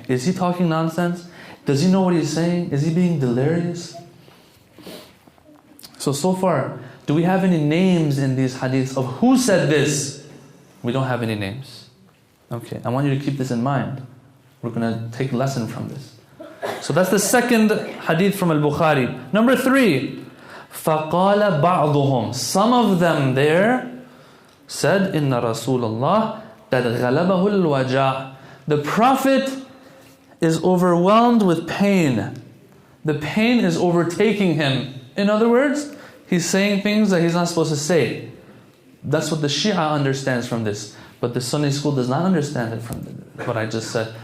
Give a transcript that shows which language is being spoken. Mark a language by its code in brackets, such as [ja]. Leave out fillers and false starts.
[en] Is he talking nonsense? Does he know what he's saying? Is he being delirious? So far, Do we have any names in these hadiths of who said this? We don't have any names. Okay, I want you to keep this in mind. We're going to take a lesson from this. So that's the second hadith from Al-Bukhari. Number 3, [ar] فَقَالَ بَعْضُهُمْ. [en] Some of them there said, [ar] إِنَّ رَسُولَ اللَّهِ قَدْ غَلَبَهُ الْوَجَعِ. [en] The Prophet is overwhelmed with pain. The pain is overtaking him. In other words, he's saying things that he's not supposed to say. That's what the Shia understands from this. But the Sunni school does not understand it from what I just said.